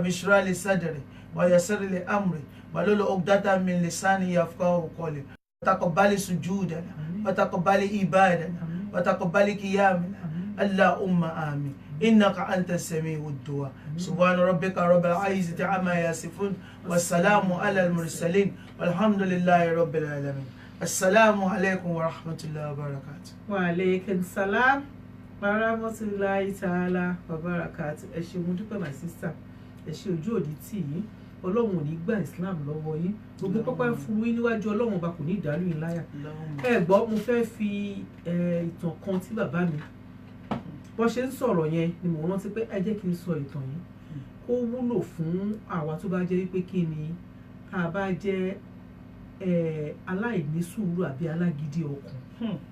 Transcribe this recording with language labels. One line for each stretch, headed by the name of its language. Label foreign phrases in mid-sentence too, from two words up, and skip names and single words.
Arabic: اشرح لي صدري ويسر لي أمري واحلل عقدة من لساني يفقهوا قولي وتقبل سجودنا وتقبل عبادنا وتقبل قيامنا اللهم آمين إنك أنت السميع الدعاء سبحان ربك رب العزة عما يصفون والسلام على المرسلين والحمد لله رب العالمين السلام عليكم ورحمة الله وبركاته. وعليكم السلام ورحمة الله تعالى وبركاته.
Yoruba: ẹ ṣé mo dúpẹ́
English: my sister,
Yoruba: ẹ ṣé ojú òní tì yín, ọlọ́run ò ní gba islam lọ́wọ́ yín, gbogbo pápá furu yín níwájú ọlọ́run ọba kò ní ìdálù yín láyà. ẹ gbọ́ mo fẹ́ fi ìtàn kan tí bàbá mi bó ṣe ń sọ̀rọ̀ yẹn ni mo rántí pé ẹ jẹ́ kí n sọ ìtàn yìí kó wúlò fún àwa tó bá jẹ́ wípé kí ni tá a bá jẹ́ aláìní sùúrù àbí alágídí ọkàn.